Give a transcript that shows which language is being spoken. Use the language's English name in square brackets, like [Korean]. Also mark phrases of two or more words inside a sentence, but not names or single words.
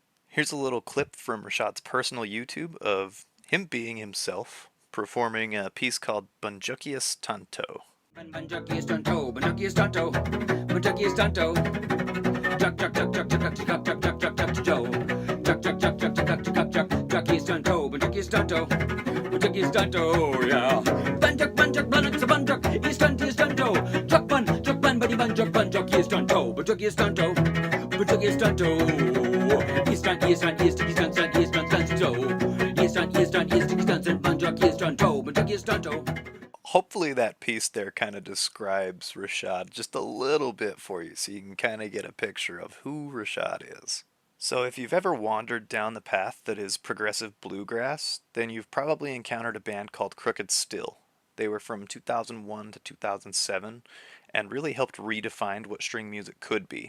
[English] Here's a little clip from Rushad's personal YouTube of him being himself, performing a piece called Bunjukius Tanto. Bunjukius Tanto, Bunjukius Tanto, Bunjukius Tanto. Chuck, chuck, chuck, chuck, chuck, chuck, chuck, chuck, chuck, chuck, chuck, Joe. Chuck, chuck, chuck, chuck, chuck, chuck, chuck, chuck, Bunjukius Tanto, Bunjukius Tanto, Bunjukius Tanto, yeah. Bunjuk, bunjuk, bunjuk, bunjuk, East Tanto. Chuck bun, buddy Bunjukius Tanto, Bunjukius Tanto, Bunjukius Tanto. East, Bunjukius Tanto. Hopefully that piece there kind of describes Rushad just a little bit for you so you can kind of get a picture of who Rushad is. So if you've ever wandered down the path that is progressive bluegrass, then you've probably encountered a band called Crooked Still. They were from 2001 to 2007 and really helped redefine what string music could be.